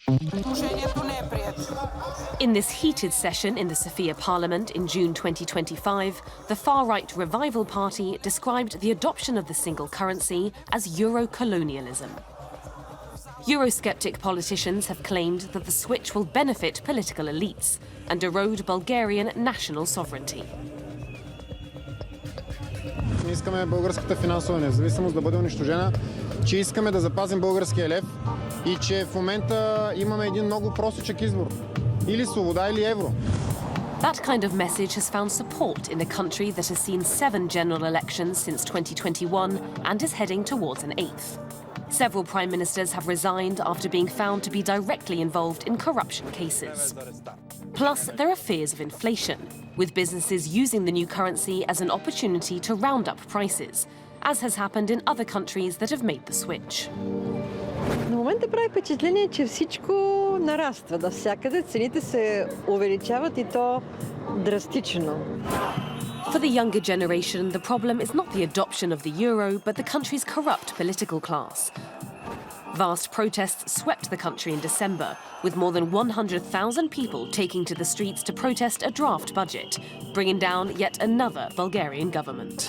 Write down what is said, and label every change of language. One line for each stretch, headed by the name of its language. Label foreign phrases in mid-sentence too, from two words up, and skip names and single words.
English: In this heated session in the Sofia Parliament in June 2025, the far-right Revival Party described the adoption of the single currency as Euro-colonialism. Eurosceptic politicians have claimed that the switch will benefit political elites and erode Bulgarian national sovereignty.
Bulgarian: Ние искаме българската финансова независимост да бъде унищожена, че искаме да запазим българския лев и че в момента имаме един много простичък избор. Или свобода, или евро.
English: That kind of message has found support in a country that has seen 7 general elections since 2021 and is heading towards an 8th. Several prime ministers have resigned after being found to be directly involved in corruption cases. Plus, there are fears of inflation, with businesses using the new currency as an opportunity to round up prices, as has happened in other countries that have made the switch.
Bulgarian: На момента прави впечатление, че всичко нараства навсякъде, цените се увеличават и то драстично.
English: For the younger generation, the problem is not the adoption of the euro, but the country's corrupt political class. Vast protests swept the country in December, with more than 100,000 people taking to the streets to protest a draft budget, bringing down yet another Bulgarian government.